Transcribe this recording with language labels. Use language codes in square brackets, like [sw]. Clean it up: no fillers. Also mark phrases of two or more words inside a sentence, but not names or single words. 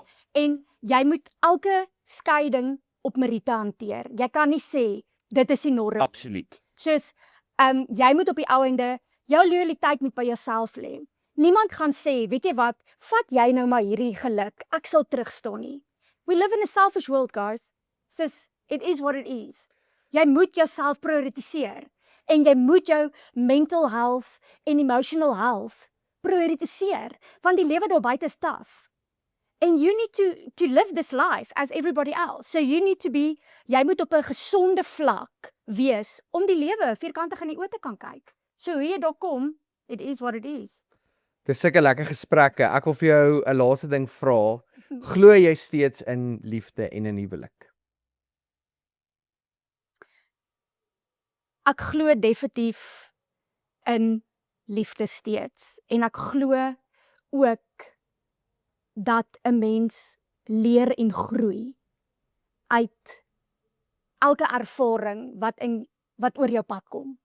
[af] En jy moet elke skeiding op meriete hanteer. Jy kan nie sê dit is die norm. Absoluut. Soos jy moet op die ou ende jou loyaliteit moet by jouself lê. Niemand gaan sê, weet jy wat, vat jy nou maar hierdie geluk. Ek sal terugstaan nie. [en] We live in a selfish world, guys. Soos it is what it is. [af] Jy moet jouself prioritiseer en jy moet jou [en] mental health [af] en [en] emotional health [af] prioritiseer, want die lewe daar buite is tough. [en] And you need to live this life as everybody else. So you need to be, [af] jy moet op 'n gesonde vlak wees om die lewe vierkantig in die oë te kan kyk. So hoe jy daar kom, [en] it is what it is. [af] Dis sulke lekker gesprekke. Ek wil vir jou 'n laaste ding vra. Glo jy steeds in liefde en 'n huwelik? Ek glo definitief in liefde steeds en ek glo ook dat 'n mens leer en groei uit elke ervaring wat oor jou pad kom.